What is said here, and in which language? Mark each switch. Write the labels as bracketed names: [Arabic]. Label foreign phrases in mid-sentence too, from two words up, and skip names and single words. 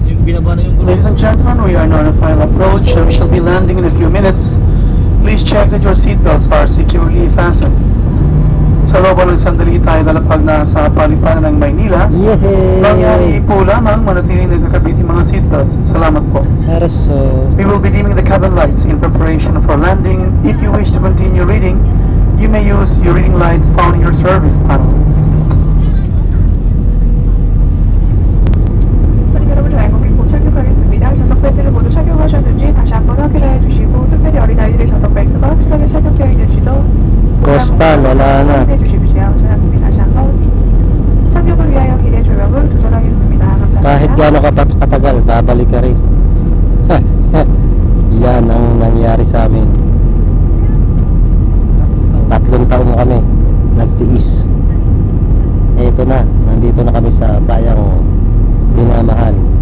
[Filipino] binaba na yung gulong. [English] Ladies and gentlemen, we are now on a final approach. We shall be landing in a few minutes. Please check that your seatbelts are securely fastened. [Filipino] Sa loob ng sandali tayo lalapag na sa paliparan ng Maynila. Yehey! Nangyari po lamang manatiling nagkakabit yung mga seatbelts. Salamat po. Araso. [English] We will be dimming the cabin lights in preparation for landing. If you wish to continue reading, you may use your reading lights found in your service panel. [Korean] 여러분 좌회전이 곧 착륙하겠습니다. 좌석 벨트를 모두 착용하셨는지 다시 한번 확인해 주시고 특별히 어린아이들의 좌석 벨트가 확실하게 착용되어 있는지도 [Filipino] Coastal, wala na. [Korean] 확인해 주십시오. 저희는 다시 한번 착륙을 위하여 기대 조명을 조절하겠습니다. 감사합니다. [Filipino] Kahit gaano ka katagal, babalik ka rin. Yan ang nangyari sa amin. 3 taon kami nagtiis. Ito na, nandito na kami sa bayang minamahal.